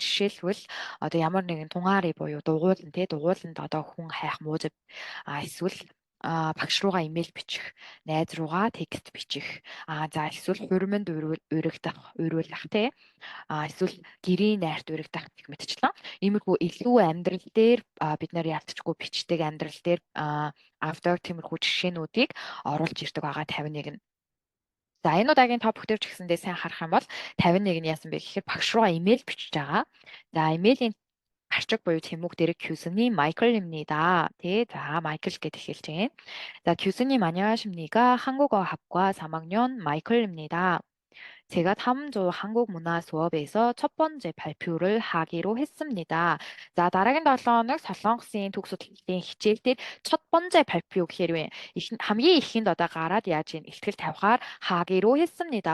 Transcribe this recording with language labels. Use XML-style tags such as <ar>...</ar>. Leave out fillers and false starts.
<mn>Жишээлбэл одоо ямар нэгэн тунгари буюу дугууланд одоо хүн хайх мууз эсвэл багш руугаа имэйл бичих, найз руугаа текст бичих, за эсвэл хуриманд уриулах тий, эсвэл гэрийн найрт урагдах гэх мэтчлэн иймэрхүү илүү амьдрал дээр бид нар ялцчгүй бичдэг амьдрал дээр автор тиймэрхүү жишээнүүдийг оруулж ирдэг байгаа 51 нь. За энэ удаагийн топик дээр ч гэсэндээ сайн харах юм бол 51 нь яасан бэ гэхээр багш руугаа имэйл бичиж байгаа. За имэйлийн гарчиг буюу</mn> <ko>제목 교수님 마이클입니다. 네, 자, 마이클 게 되실지. 자, 교수님 안녕하십니까? 한국어학과 3학년 마이클입니다. 제가 다음 주 한국 문화 수업에서 첫 번째 발표를 하기로 했습니다.</ko> <mn>За дараагийн 7 хоног Солонгосын төгс судлалын хичээл дээр</mn> <ko>첫 번째 발표</ko> <mn>гэхээр хамгийн ихэнд одоо гараад яаж ийн ихтгэл тавихаар</mn> <ko>하기로 했습니다.</ko>